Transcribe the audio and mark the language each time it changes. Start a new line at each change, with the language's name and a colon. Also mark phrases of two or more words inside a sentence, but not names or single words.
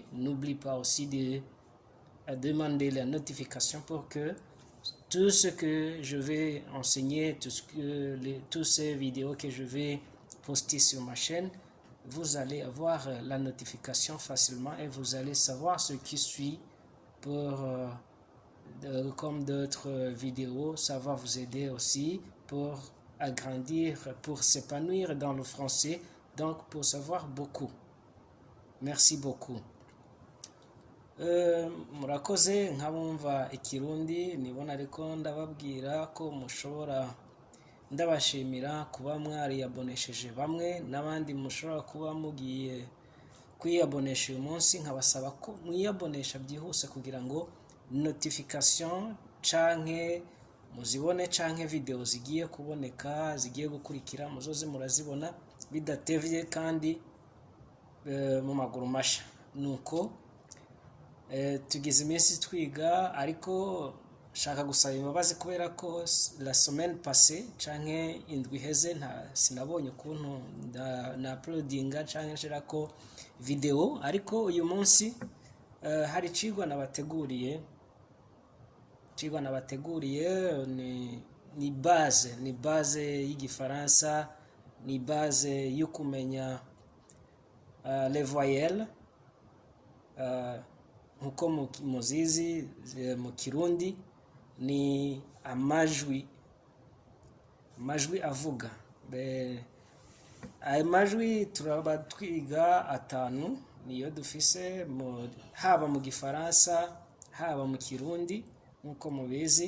French: N'oublie pas aussi de demander la notification pour que tout ce que je vais enseigner, toutes ces vidéos que je vais poster sur ma chaîne, vous allez avoir la notification facilement et vous allez savoir ce qui suit pour, comme d'autres vidéos. Ça va vous aider aussi pour agrandir, pour s'épanouir dans le français, donc pour savoir beaucoup. Merci beaucoup.
Rundi: Murakoze nk'abumva ikirundi nibona ariko ndababwira ko mushobora ndabashimira kuba mwariyabonesheje bamwe n'abandi mushobora kuba mugiye kwiyabonesha uyu munsi nkabasaba ko mwiyabonesha byihuse kugira ngo notification canke muzibone canke video zigiye kuboneka zigiye gukurikira muzoze murazibona bidatevye kandi mu maguru masha. Nuko tugize iminsi twiga ariko shaka gusaba imbabazi kubera ko
French: la semaine passée
Rundi: canke indwi iheze sinabonye ukuntu na uploadinga canke nshira ko video, ariko uyu munsi hari cigwa nabateguriye ni base y'igifaransa, ni base yo kumenya
French: les voyelles
Rundi: nkuko muzizi mu Kirundi ni amajwi avuga. Ayo majwi turaba twiga atanu niyo dufise haba mu gifaransa haba mu Kirundi nkuko mubizi.